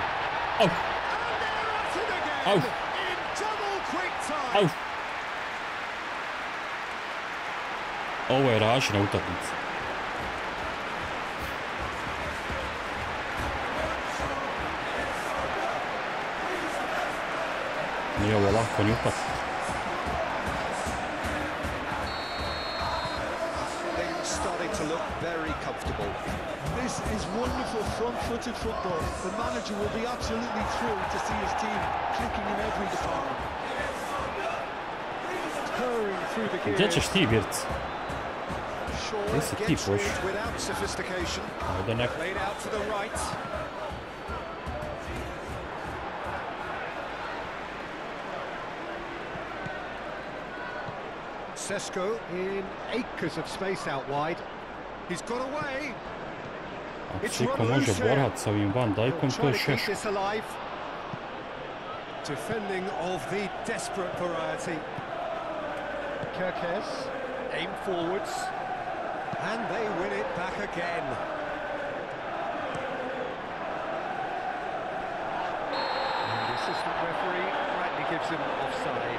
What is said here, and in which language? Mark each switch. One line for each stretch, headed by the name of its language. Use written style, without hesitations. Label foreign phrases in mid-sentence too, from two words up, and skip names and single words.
Bosnian: Au. Au. Au. Ovo je Rašina utakmica. Nije ovo lako ni upati.
English: This is wonderful front-footed football. The manager will be absolutely thrilled to see his team clicking in every department.
Bosnian: Gdje ćeš ti, Birc? Gdje si ti poš? Ajde neko.
English: Sesko in acres of space out wide. He's got away.
Bosnian: Ako se iko može borat sa ovim Van Dijkom, to je Šeško.
English: Defending of the desperate variety. Kirkes, aim forwards, and they win it back again. And the assistant referee rightly gives him offside.